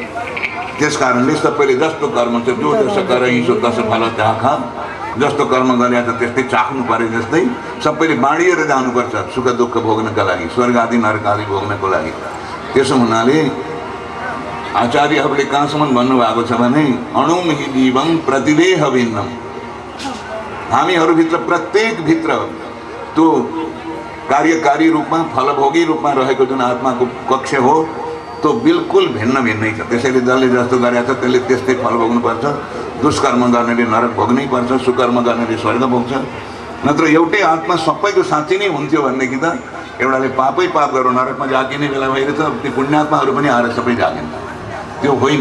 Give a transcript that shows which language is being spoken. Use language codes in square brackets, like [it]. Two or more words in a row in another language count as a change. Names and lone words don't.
[ne] त्यस कारणले सबैले जस्तो कर्म छ जो जसो गरे सो तसो फल चाखा, जस्तो कर्म गरे त्यस्तै चाख्नु परे जस्तै सबैले बाँडिएर जानुपर्छ सुख दुःख भोग्नका लागि, स्वर्ग आदि नरक आदि भोग्नको लागि। त्यसो हुनाले आचार्यहरूले कहाँसम्म भन्नुभएको छ भने [sa] अणुम हि जीवम प्रतिदेह भिन्नम, [ne] हामीहरूभित्र प्रत्येक भित्र त्यो कार्यकारी रूपमा फलभोगी रूपमा रहेको जुन आत्माको कक्ष हो त्यो बिल्कुल भिन्न भिन्नै छ। त्यसैले जसले जस्तो गरेको छ त्यसले त्यस्तै फल भोग्नुपर्छ। दुष्कर्म गर्नेले नरक भोग्नै पर्छ, सुकर्म गर्नेले स्वर्ग भोग्छ। नत्र एउटै आत्मा सबैको साँच्चै नै हुन्थ्यो भनेदेखि त एउटाले पापै पाप गरौँ नरकमा जागिने बेला भइरहेछ, ती पुण्यात्माहरू पनि आएर सबै जागिन्छ, त्यो होइन।